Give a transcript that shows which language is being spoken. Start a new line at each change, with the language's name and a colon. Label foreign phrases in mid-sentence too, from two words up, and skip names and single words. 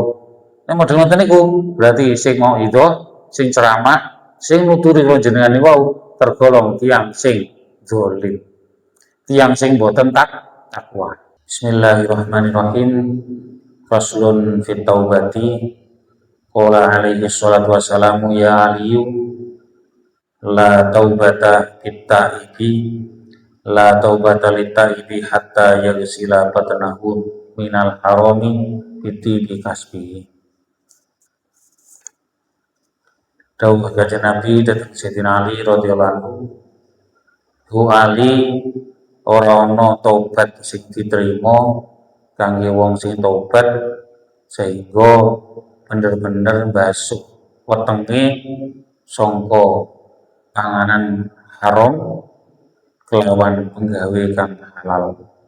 Javanese: Nek model ngoten niku berarti sing mau itu, sing ceramah, sing nuturi kula jenengan niku wau tergolong tiyang sing zalim. Tiyang sing mboten takwa. Bismillahirrahmanirrahim.
Arabic: فصل في التوبة. قال عليه الصلاة والسلام يا علي لا توبة للتائب لا توبة للتائب حتى يغسل بطنه من الحرام بطيب بكسبه.
Javanese: Dawuh Kanjeng Nabi dhateng Sayyidina Ali
Arabic: رضي الله عنه,
Javanese: hu Ali ora ana taubat sing diterima kangge wong sing taubat sehingga bener-bener basuh wetenge sangka panganan haram kelawan penggawe kang halal.